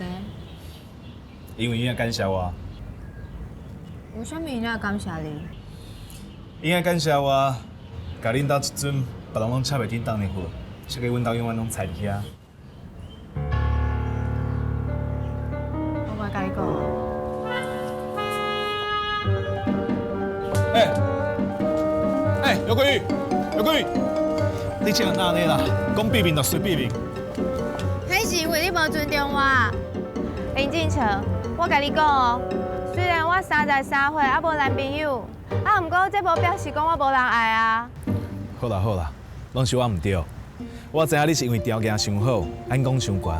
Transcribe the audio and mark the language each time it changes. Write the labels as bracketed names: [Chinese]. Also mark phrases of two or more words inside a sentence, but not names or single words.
[Min Nan Chinese] 因为伊也感谢我，为什么伊要感谢你？伊也感谢我，甲恁兜一阵别人拢插袂紧当的货，设计阮兜永远拢菜伫遐。我莫甲你讲。刘桂玉，刘桂玉，你这样哪呢啦？讲避免就随避免。迄是因为你无尊重我。林敬成，我甲你讲哦，虽然我33岁啊无男朋友，啊，毋过这无表示讲我无人爱啊。好啦好啦，拢是我唔对。我知影你是因为条件伤好，眼光伤悬。